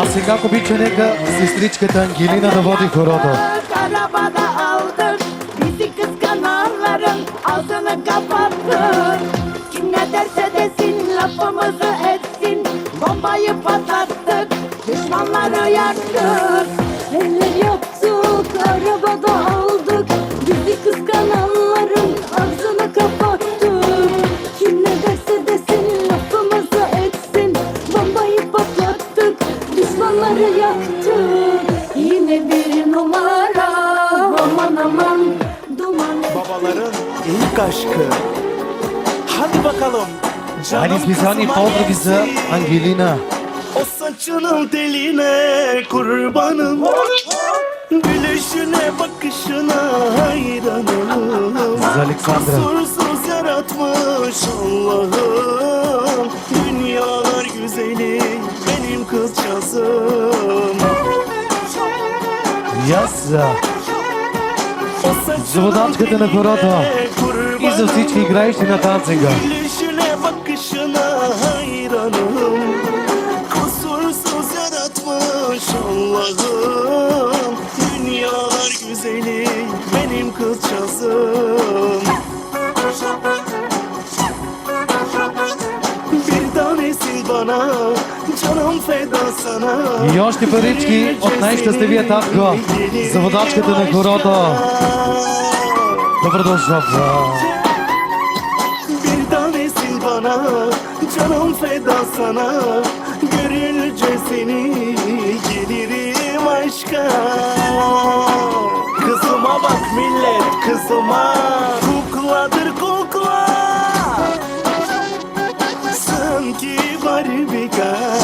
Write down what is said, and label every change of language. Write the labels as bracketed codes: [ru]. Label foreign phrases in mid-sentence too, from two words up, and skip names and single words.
[bg] сега обича нека сестричката Ангелина да води хорото. [tr] Arabada aldık bizi kıskananların ağzını kapattık. Kim ne derse desin lafımızı etsin bombayı patlattık düşmanları yaktık. Neler yaptık arabada aldık bizi kıskananların ağzını kapattık. Kim ne derse desin lafımızı etsin bombayı patlattık düşmanları yaktık. Yine bir numara aman aman duman. Babaların ilk aşkı. Hadi bakalım. [bg] Айде специални поздрави за Ангелина. [tr] O saçının teline kurbanım. Gülüşüne bakışına hayranım. [bg] За Александра. [tr] Kusursuz yaratmış Allah'ım. Dünyalar güzeli benim kızcağızım. [bg] Яса. [tr] O saçının [bg] За водачката на хорото. [tr] teline [bg] И за всички играещи на танцинга. [tr] Gülüşüne bakışına hayranım. Kusursuz yaratmış Allah'ım. Dünyalar güzeli benim kızcağızım. Bir tanesin bana, canım feda sana. [bg] И още парички от най-щастливия татко за водачката на хорото. Да продължава. [tr] Bir tanesin bana, canım feda sana. Görünce seni gelirim aşka. Kızıma bak millet, kızıma. Kukladır kukla. Sanki barbika.